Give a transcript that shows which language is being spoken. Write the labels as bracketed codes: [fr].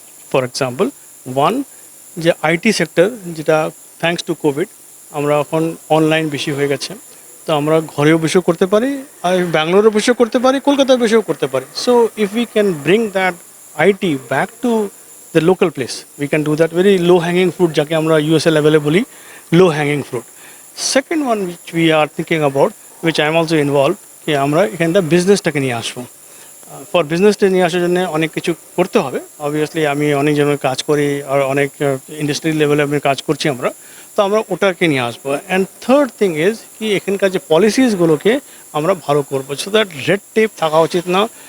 [en] for example, one, [bn] যে IT sector, যেটা thanks to Covid আমরা এখন অনলাইন বেশি হয়ে গেছে, তো আমরা ঘরেও বসেও করতে পারি, আর ব্যাঙ্গালোরে বসেও করতে পারি, কলকাতায় বসেও করতে পারি। [en] So if we can bring that IT back to the local place, we can do that. Very low hanging fruit [bn] যাকে আমরা ইউএসএ লেভেলে বলি [en] low hanging fruit. Second one which we are thinking about, which I am also involved, [bn] কি আমরা এখানটা বিজনেসটাকে নিয়ে আসবো। For বিজনেসটা নিয়ে আসার জন্য অনেক কিছু করতে হবে। অবভিয়াসলি আমি অনেক জনের কাজ করি আর অনেক ইন্ডাস্ট্রি লেভেলে আমি কাজ করছি আমরা, তো আমরা ওটাকে নিয়ে আসবো। [en] and third thing is [bn] কি এখানকার যে পলিসিসগুলোকে আমরা ভালো করবো, [en] so that red tape [bn] থাকা উচিত না।